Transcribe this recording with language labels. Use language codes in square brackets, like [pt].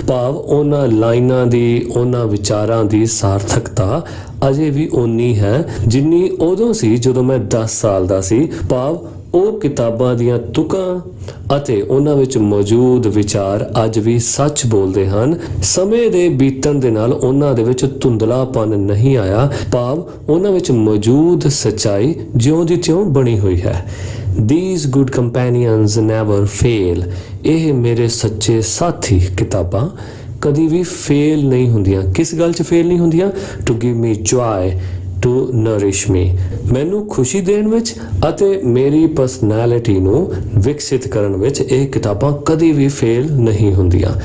[pa] ਭਾਵ ਉਹਨਾਂ ਲਾਈਨਾਂ ਦੀ, ਉਹਨਾਂ ਵਿਚਾਰਾਂ ਦੀ ਸਾਰਥਕਤਾ ਅਜੇ ਵੀ ਓਨੀ ਹੈ ਜਿੰਨੀ ਉਦੋਂ ਸੀ ਜਦੋਂ ਮੈਂ 10 ਸਾਲ ਦਾ ਸੀ। ਭਾਵ ਉਹ ਕਿਤਾਬਾਂ ਦੀਆਂ ਤੁਕਾਂ ਅਤੇ ਉਹਨਾਂ ਵਿੱਚ ਮੌਜੂਦ ਵਿਚਾਰ ਅੱਜ ਵੀ ਸੱਚ ਬੋਲਦੇ ਹਨ। ਸਮੇਂ ਦੇ ਬੀਤਣ ਦੇ ਨਾਲ ਉਹਨਾਂ ਦੇ ਵਿੱਚ ਧੁੰਦਲਾਪਨ ਨਹੀਂ ਆਇਆ, ਭਾਵ ਉਹਨਾਂ ਵਿੱਚ ਮੌਜੂਦ ਸੱਚਾਈ ਜਿਉਂ ਦੀ ਤਿਉਂ ਬਣੀ ਹੋਈ ਹੈ। [en] These good companions never fail। [pa] ਇਹ ਮੇਰੇ ਸੱਚੇ ਸਾਥੀ ਕਿਤਾਬਾਂ ਕਦੀ ਵੀ ਫੇਲ ਨਹੀਂ ਹੁੰਦੀਆਂ। ਕਿਸ ਗੱਲ 'ਚ ਫੇਲ ਨਹੀਂ ਹੁੰਦੀਆਂ? [en] to give me joy, to nourish me, [pa] ਮੈਨੂੰ ਖੁਸ਼ੀ ਦੇਣ ਵਿੱਚ ਅਤੇ ਮੇਰੀ ਪਰਸਨੈਲਿਟੀ ਨੂੰ ਵਿਕਸਿਤ ਕਰਨ ਵਿੱਚ ਇਹ ਕਿਤਾਬਾਂ ਕਦੀ ਵੀ ਫੇਲ ਨਹੀਂ ਹੁੰਦੀਆਂ।